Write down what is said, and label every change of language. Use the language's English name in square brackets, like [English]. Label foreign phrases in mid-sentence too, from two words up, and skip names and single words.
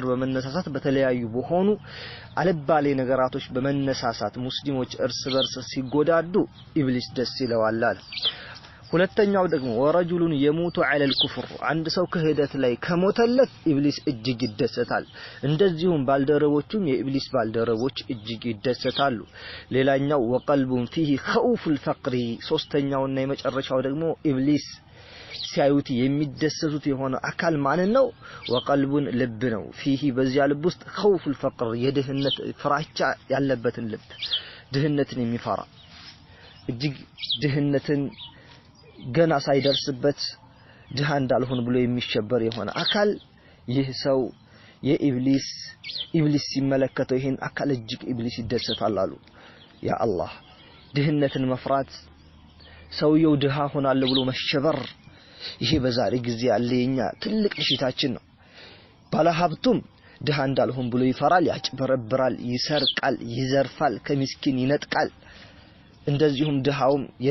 [Amharic] በመነሳሳት በተለያዩ በሆኑ አለባሌ ነገራቶች በመነሳሳት ሙስሊሞች እርስ በርስ ሲጎዳዱ ኢብሊስ ደስ ይለዋል ሁለተኛው ደግሞ [Arabic] ورجل يموت على الكفر [Amharic] አንድ ሰው ከህደት ላይ ከሞተለት ኢብሊስ እጅግ ይደሰታል እንደዚሁም ባልደረቦቹም የኢብሊስ ባልደረቦች እጅግ ይደሰታሉ ሌላኛው [Arabic] وقلبه فيه خوف الفقر [Amharic] ሶስተኛውና የመጨረሻው ደግሞ ኢብሊስ ሲያዩት የሚደሰቱት የሆነ አካል ማን ነው ወቀልቡን ልብ ነው فيه በዚያ ልብ ውስጥ [Arabic] خوف الفقر [Amharic] የድህነት ፍራቻ ያለበትን ልብ ድህነትን የሚፈራ እጅግ ድህነትን ገና ሳይደርስበት ድሃ እንዳልሆነ ብሎ የሚሸበር የሆነ አካል ይህ ሰው የኢብሊስ ሲመለከተው ይሄን አካል እጅግ ኢብሊስ ይደሰታል አሉ ያ አላህ ድህነትን መፍራት ሰውየው ድሃ ሆናለሁ ብሎ መሸበር ይሄ በዛሬ ጊዜ ያለኛ ትልቅ ሽታችን ነው ባለሀብቱም ድሃ እንዳልሆነ ብሎ ይፈራል ያጭበረብራል ይሰርቃል ይዘርፋል ከሚስኪን ይነጥቃል እንደዚሁም ድሃውም